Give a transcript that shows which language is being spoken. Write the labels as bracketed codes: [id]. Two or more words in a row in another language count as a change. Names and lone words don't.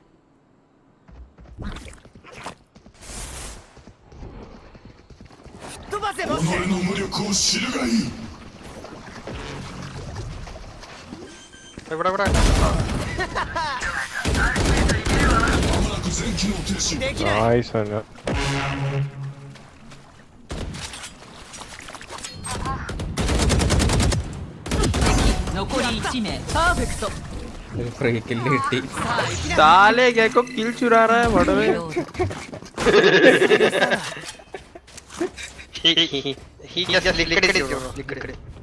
[ml] എവിടെ എവിടെ [en] Nice one. [ja] 残り1名。パーフェクト。 [en] free kill [ml] കിട്ടി. [hi] साले क्या को किल चुरा रहा है बड़वे [en] he just liquid.